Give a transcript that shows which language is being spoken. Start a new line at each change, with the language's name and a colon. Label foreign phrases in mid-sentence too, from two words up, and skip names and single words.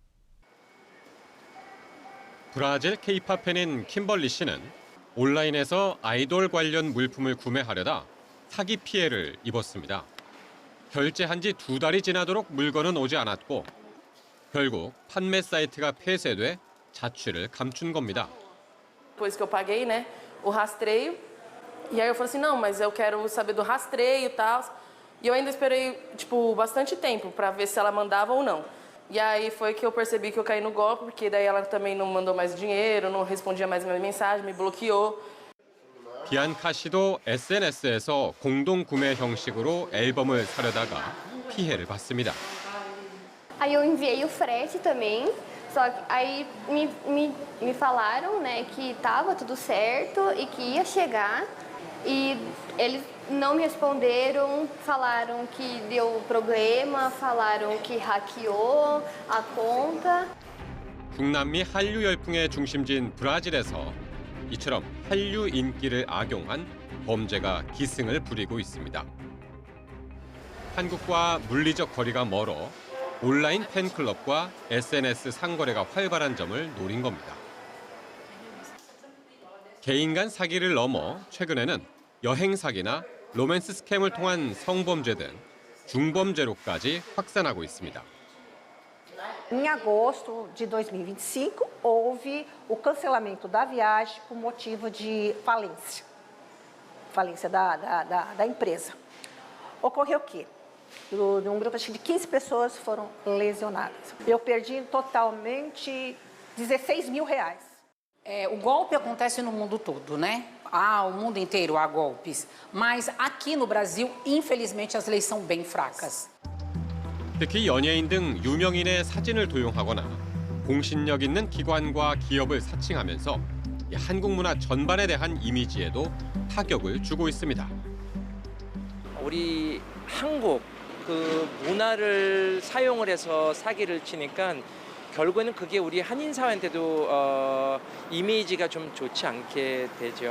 Korean: 브라질 K-팝 팬인 킴벌리 씨는 온라인에서 아이돌 관련 물품을 구매하려다 사기 피해를 입었습니다. 결제한 지 2달이 지나도록 물건은 오지 않았고 결국 판매 사이트가 폐쇄돼 자취를 감춘 겁니다.
Portuguese: Depois que eu paguei, né, o rastreio, e aí eu falei assim, não, mas eu quero saber do rastreio e tal. E eu ainda esperei, tipo, bastante tempo para ver se ela mandava ou não. E aí foi que eu percebi que eu caí no golpe, porque daí ela também não mandou mais dinheiro, não respondia mais minha mensagem, me bloqueou.
Korean: 비안카 씨도 SNS에서 공동 구매 형식으로 앨범을 사려다가 피해를 봤습니다.
Portuguese: Aí eu enviei o frete também, só que aí me falaram, né, que estava tudo certo e que ia chegar e eles não me responderam, falaram que deu problema, falaram que hackeou a conta.
Korean: 중남미 한류 열풍의 중심지인 브라질에서 이처럼 한류 인기를 악용한 범죄가 기승을 부리고 있습니다. 한국과 물리적 거리가 멀어 온라인 팬클럽과 SNS 상거래가 활발한 점을 노린 겁니다. 개인 간 사기를 넘어 최근에는 여행 사기나 로맨스 스캠을 통한 성범죄 등 중범죄로까지 확산하고 있습니다.
Portuguese: Em agosto de 2025, houve o cancelamento da viagem por motivo de falência da empresa. Ocorreu o quê? Um grupo de 15 pessoas foram lesionadas. Eu perdi totalmente R$16 mil. O golpe acontece no mundo todo, né? O mundo inteiro há golpes. Mas aqui no Brasil, infelizmente, as leis são bem fracas.
Korean: 특히 연예인 등 유명인의 사진을 도용하거나 공신력 있는 기관과 기업을 사칭하면서 한국 문화 전반에 대한 이미지에도 타격을 주고 있습니다. 우리 한국 그 문화를 사용을 해서 사기를 치니까 결국에는 그게 우리 한인 사회한테도 이미지가 좀 좋지 않게 되죠.